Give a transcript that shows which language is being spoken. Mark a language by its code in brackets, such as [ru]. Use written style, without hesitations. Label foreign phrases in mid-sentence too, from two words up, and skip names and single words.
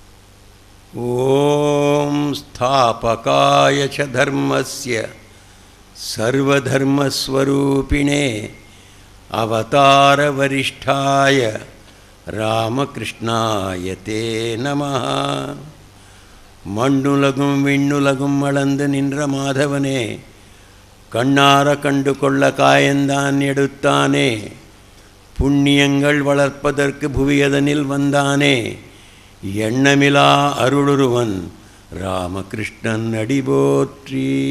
[sa] ॐ स्थापकाय च धर्मस्य सर्वधर्मस्वरूपिणे अवतारवरिष्ठाय रामकृष्णाय ते नमः. [ta] மண்ணுலகும் விண்ணுலகும் அளந்து நின்ற மாதவனே, கண்ணார கண்டு கொள்ள காயந்தான் எடுத்தானே, புண்ணியங்கள் வளர்ப்பதற்கு புவியதனில் வந்தானே, எண்ணமிலா அருளுருவன் ராமகிருஷ்ணன் அடிபோற்றி.